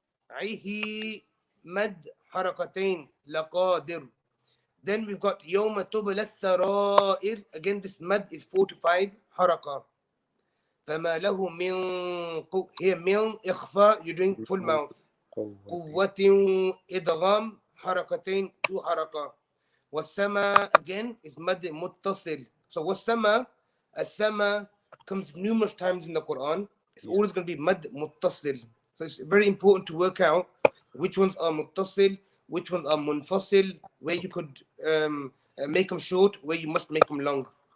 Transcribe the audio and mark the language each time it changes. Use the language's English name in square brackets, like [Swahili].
[Arabic] عيه مد حركتين. لقادر. [English] Then we've got [Arabic] يوم تبلى السرائر. [English] Again this mad is 4 to 5 حركة. [Arabic] فما له من [English] here من إخفاء you're doing full mouth. [Arabic] قوة إدغام حركتين 2 حركة. والسما again is مد متصل. [English] So والسما, السما comes numerous times in the Quran. It's always going to be mad muttasil. So it's very important to work out which ones are muttasil, which ones are munfasil, where you could make them short, where you must make them long.